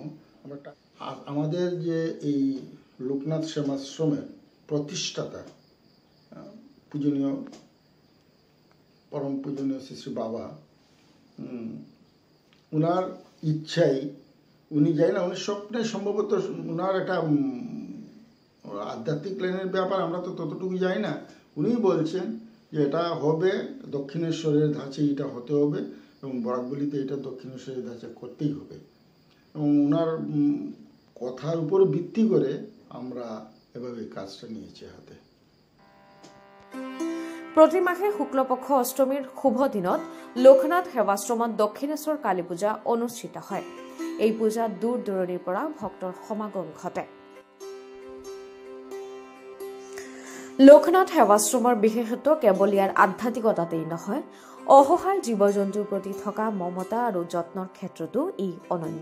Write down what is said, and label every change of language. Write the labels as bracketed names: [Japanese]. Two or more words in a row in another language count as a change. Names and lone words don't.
[Bangla] আমাদের যে এই লোকনাথ সেবাশ্রমের প্রতিষ্ঠাতা পূজনীয় পরম পূজনীয় শ্রী শ্রী বাবা, উনার ইচ্ছাই উনি যাই না, উনি স্বপ্নে সম্ভবত উনার একটা আধ্যাত্মিক লাইনের ব্যাপার, আমরা তো ততটুকু যাই না। উনি বলছেন যে এটা হবে দক্ষিণেশ্বরের ধাঁচে, এটা হতে হবে এবং বরাকবলিতে এটা দক্ষিণেশ্বরের ধাঁচে করতেই হবে। এবং ওনার কথার উপর ভিত্তি করে আমরা এভাবে কাজটা নিয়েছি হাতে। [Assamese] প্ৰতি মাহে শুক্লপক্ষ অষ্টমীৰ শুভ দিনত লোকনাথ সেৱাশ্ৰমত দক্ষিণেশ্বৰ কালী পূজা অনুষ্ঠিত হয়। এই পূজাত দূৰ দূৰণিৰ পৰা ভক্তৰ সমাগম ঘটে। লোকনাথ সেৱাশ্ৰমৰ বিশেষত্ব কেৱল ইয়াৰ আধ্যাত্মিকতাতেই নহয়, অসহায় জীৱ জন্তুৰ প্ৰতি থকা মমতা আৰু যত্নৰ ক্ষেত্ৰতো ই অনন্য।